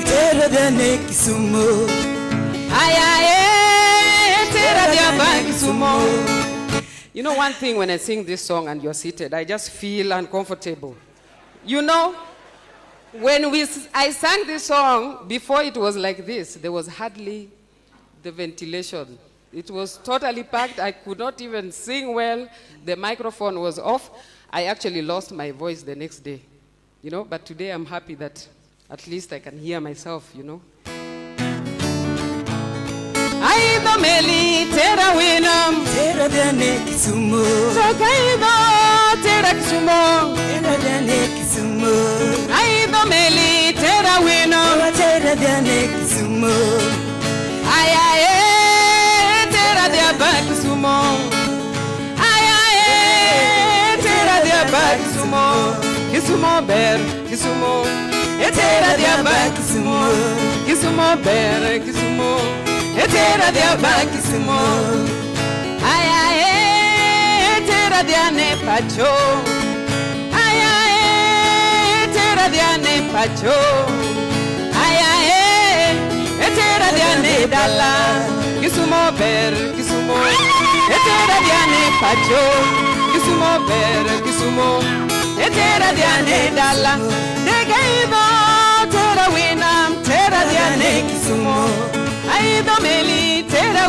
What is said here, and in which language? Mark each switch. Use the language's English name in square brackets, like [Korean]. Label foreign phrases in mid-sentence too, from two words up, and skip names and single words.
[Luo (Kenya and Tanzania)] Tera dene Kisumu Ayaye tera diaba Kisumu. [English] You know one thing, when I sing this song and you're seated, I just feel uncomfortable. You know, When I sang this song, before it was like this, there was hardly the ventilation. It was totally packed. I could not even sing well. The microphone was off. I actually lost my voice the next day, you know, but today I'm happy that at least I can hear myself, you know. [Luo (Kenya and Tanzania)] Aido meli tera winam tera diane Kisumu Sokaido tera Kisumu tera diane Kisumu Aido meli tera winam tera diane Kisumu Ayaye tera diaba Kisumu Ayaye tera diaba Kisumu Kisumu ber Kisumu tera diaba Kisumu Kisumu ber Kisumu Etera dia bakisimo Aya etera dia ne pacho Aya etera dia ne pacho Aya etera dia ne dala Kisumo ber Kisumo Etera dia ne pacho Kisumo ber Kisumo Etera dia ne dala Degaido tera winam tera dia ne Kisumo Aido meli tera